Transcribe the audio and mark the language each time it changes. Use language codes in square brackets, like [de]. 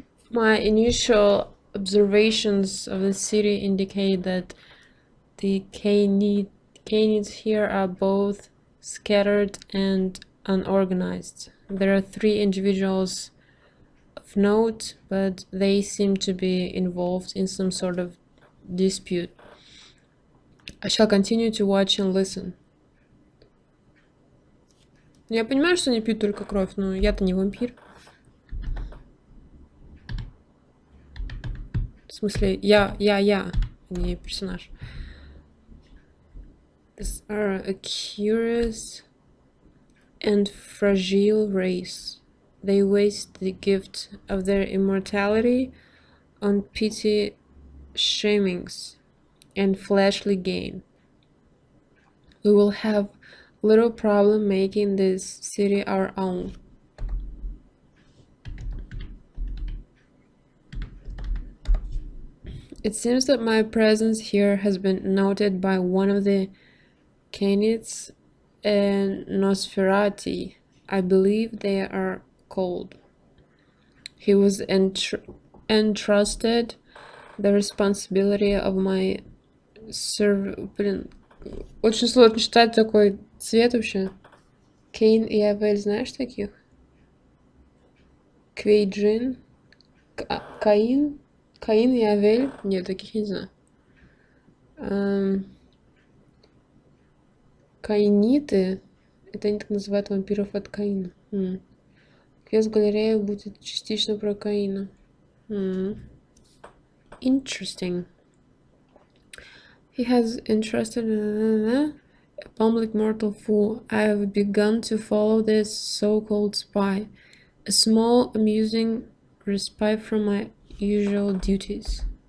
[en] My initial observations of the city indicate that the canids here are both scattered and unorganized. There are 3 individuals of note, but they seem to be involved in some sort of dispute. I shall continue to watch and listen. [ru] Я понимаю, что они пьют только кровь, но я-то не вампир. В смысле, я, не персонаж. [en] These are a curious and fragile race. They waste the gift of their immortality on petty shamings and fleshly gain. We will have little problem making this city our own. It seems that my presence here has been noted by one of the canids and Nosferati, I believe they are called. He was entrusted the responsibility of my [ru] Блин, очень сложно читать такой цвет вообще. Кейн и Авель, знаешь таких? Квейджин? Каин? Каин и Авель? Нет, таких не знаю. Каиниты? Это они так называют вампиров от Каина. Квест галерея будет частично про Каина. [en] Interesting. He has entrusted a public mortal fool. I have begun to follow this so-called spy. A small, amusing respite from my usual duties.